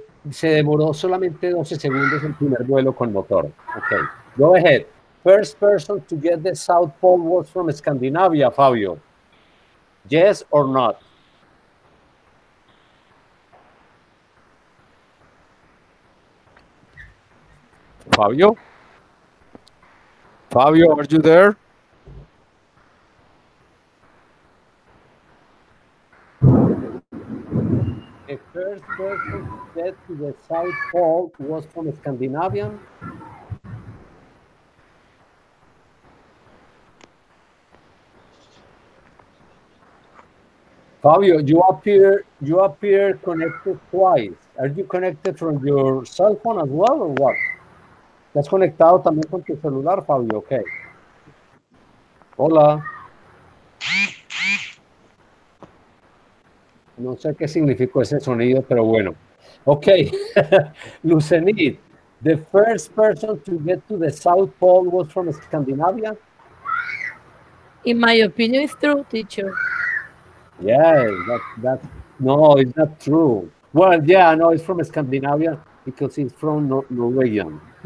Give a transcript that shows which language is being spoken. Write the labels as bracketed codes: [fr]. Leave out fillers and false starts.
[es] Se demoró solamente 12 segundos el primer vuelo con motor. [en] Okay. Go ahead. first person to get the South Pole was from Scandinavia, Fabio? Yes or not? Fabio? Fabio, are you there? The first person to get to the South Pole was from Scandinavian. Fabio, you appear connected twice. Are you connected from your cell phone as well or what? [es] ¿Estás conectado también con tu celular, Fabio? Ok. Hola. No sé qué significó ese sonido, pero bueno. [en] Ok. Lucenid, the first person to get to the South Pole was from Scandinavia? In my opinion, it's true, teacher. Yes, that's no, it's not true. Well, yeah, no, it's from Scandinavia because it's from Norwegian.